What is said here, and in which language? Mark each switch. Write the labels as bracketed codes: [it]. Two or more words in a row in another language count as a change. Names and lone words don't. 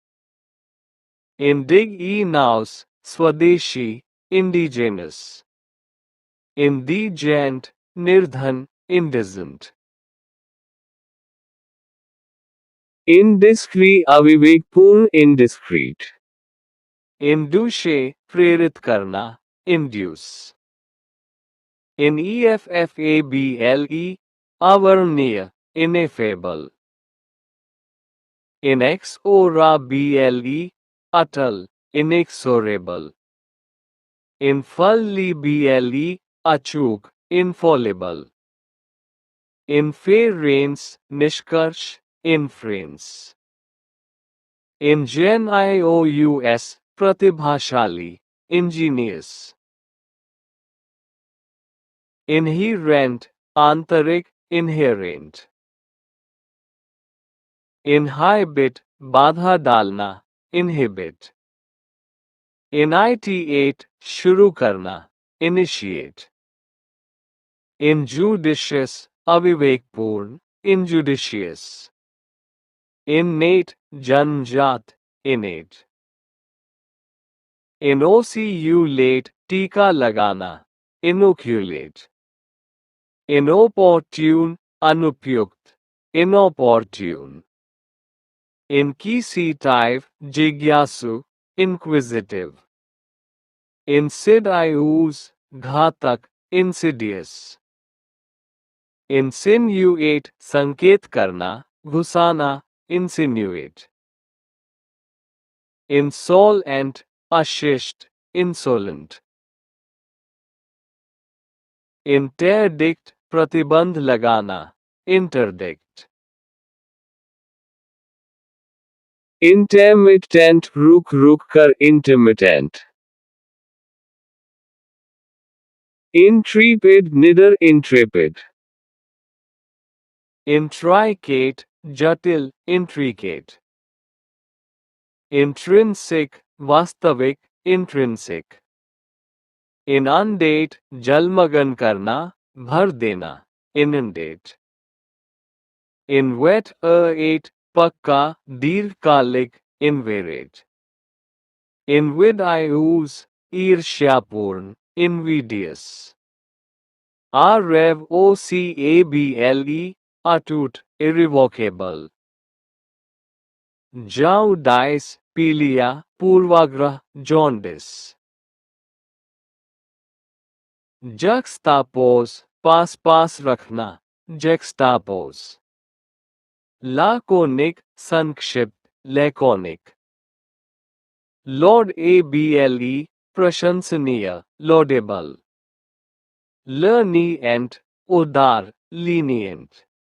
[en] Indigenous, स्वदेशी, indigenous. Indigent, निर्धन, indigent. Indiscreet, अविवेकपूर्ण, indiscreet. Induce, [hi] प्रेरित करना, [en] induce. Ineffable, अवर्णनीय, ineffable. Inexorable, अटल, inexorable. Infallible, अचूक, infallible. Inference, निष्कर्ष, inference. Ingenious, प्रतिभाशाली, ingenious. Inherent, आंतरिक, inherent. Inhibit, [hi] बाधा डालना, [en] inhibit. Initiate, [hi] शुरू करना, [en] initiate. Injudicious, अविवेकपूर्ण, injudicious. Innate, जन्मजात, innate. Inoculate, [hi] टीका लगाना, [en] inoculate. Inopportune, अनुपयुक्त, inopportune. Inquisitive, जिज्ञासु, inquisitive. Insidious, घातक, insidious. Insinuate, [hi] संकेत करना, घुसाना, [en] insinuate. Insolent, अशिष्ट, insolent. Interdict, [hi] प्रतिबंध लगाना, interdict. Intermittent, रुक रुक कर, [en] intermittent. Intrepid, निडर, intrepid. Intricate, जटिल, intricate. Intrinsic, वास्तविक, intrinsic. Inundate, [hi] जलमग्न करना, भर देना, [en] inundate. Inveterate, [hi] पक्का, दीर्घकालिक, [en] inveterate. Invidious, ईर्ष्यापूर्ण, invidious. Revocable, अटूट, irrevocable. Jaundice, [hi] पीलिया, पूर्वाग्रह, [en] jaundice. Juxtapose, [hi] पास पास रखना, [en] juxtapose. Laconic, संक्षिप्त, laconic. Laudable, प्रशंसनीय, laudable. Lenient, उदार, lenient.